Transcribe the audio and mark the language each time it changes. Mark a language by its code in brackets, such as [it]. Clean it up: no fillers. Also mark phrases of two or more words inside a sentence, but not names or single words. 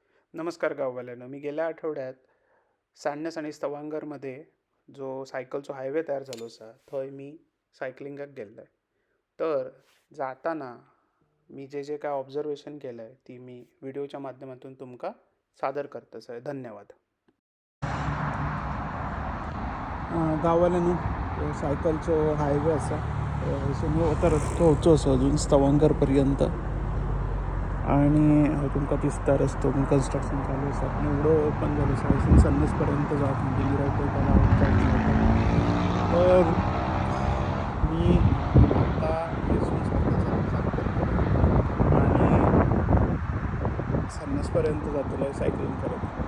[mr] नमस्कार गाववाल्यांनो. [kok] मी गेल्या आठवड्यात सान्नस आणि स्थवांगरमध्ये जो सायकलचो हायवे तयार झालो असा थंय मी सायकलिंगाक गेल्ले. [mr] तर जाताना मी जे जे काय ऑब्झर्वेशन केलंय ती मी व्हिडिओच्या माध्यमातून तुमका सादर करतसय. धन्यवाद. [kok] गांवांतल्यान सायकलचो हायवे आसा तो रस्तो वचचो आसा अजून स्थवांगरपर्यंत आणि तुमकां दिसता रस्तो कन्स्ट्रक्शन चालू आसा पण एवढो ओपन जालो आसा हयसून सन्नस पर्यंत जावप म्हणजे मिरायपयता तर मी आतां हयसून आणि सन्नस पर्यंत जातले सायकलिंग करत.